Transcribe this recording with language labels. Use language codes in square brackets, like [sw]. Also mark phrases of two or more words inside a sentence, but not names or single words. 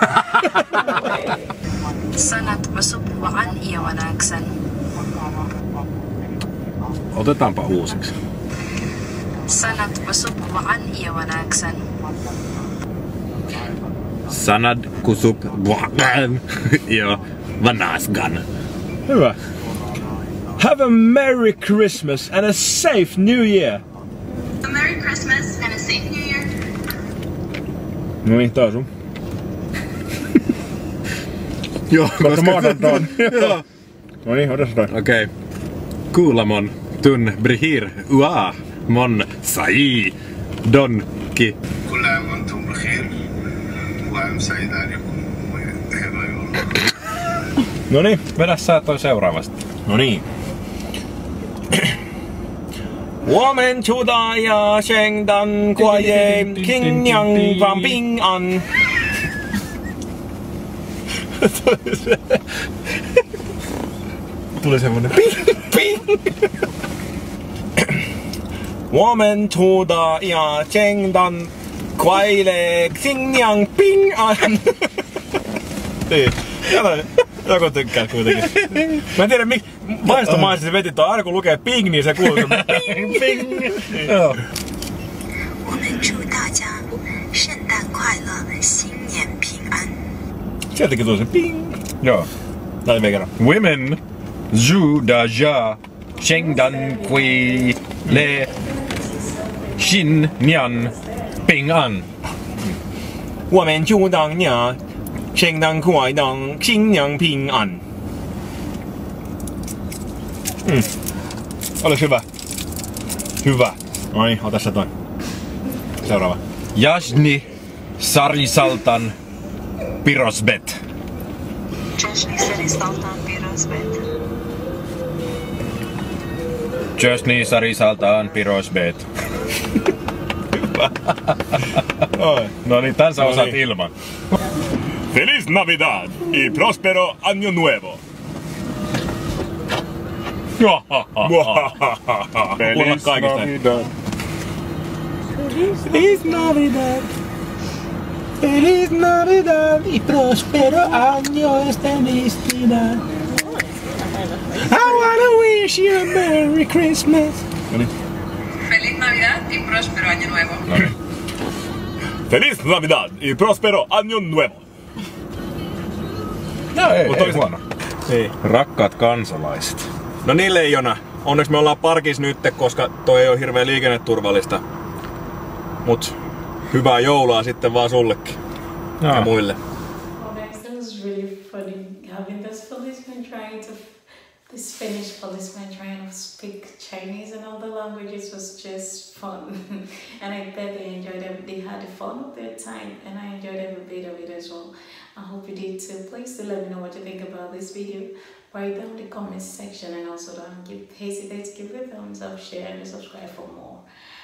[fi] Sanat vasupvaan iävanäksän. Otetaanpa uusiksi. Sanat vasupvaan iävanäksän. Sanad kusup vaan ja vanasgan. Hyvä. [en] Have a Merry Christmas and a safe New Year. A Merry Christmas and a safe New Year. [fi] No niin, taas sun. Joo, koska mä otan ton. No niin, ota se toi. Okei. Kuulamon tun brihir ua mon sai donki. Kuulamon tun brihir. No niin, vedä sä toi seuraavasti. No niin. Woman chuda ja shengdan kuaye kingyang van ping an. Tuli semmonen ping ping. Woman chuda ja shengdan kuaye kingyang ping an. Niin. Joku tykkää kuitenkin. Mä en tiedä miksi vaistomaisesti se veti toi. Aina kun lukee ping, niin se kuuluu ping ping. Joo. Sieltäkin tuli se ping. Joo. Tää vielä kerran. Women zhu da ja shengdan kui le shin nian ping an. Women chu dang nia. Shengdan kuai dang xingyang ping an. Olis hyvä. Hyvä. Ai, ota sä toi. Seuraava. Jasni sarisaltan pirosbet. Jasni sarisaltan pirosbet. Jasni sarisaltan pirosbet. Hyvä. Oi. No niin, tän sä osaat ilman. [es] Feliz Navidad y próspero año nuevo. Feliz Navidad. Feliz Navidad. Feliz Navidad y próspero año de felicidad. [en] I wanna wish you a Merry Christmas. [es] Feliz Navidad y próspero año nuevo. Feliz Navidad y próspero año nuevo. [fi] No ei huono. Ei. Rakkaat kansalaiset. No niin, Leijona. Onneksi me ollaan parkissa nyt, koska toi ei ole hirveän liikenneturvallista. Mut hyvää joulua sitten vaan sullekin. Ja muille. [en] this Finnish policeman trying to speak Chinese and other languages was just fun. And I bet they enjoyed it. They had fun of their time, and I enjoyed every bit of it as well. I hope you did too. Please do let me know what you think about this video. Write down in the comments section, and also don't hesitate to give it a thumbs up, share, and subscribe for more.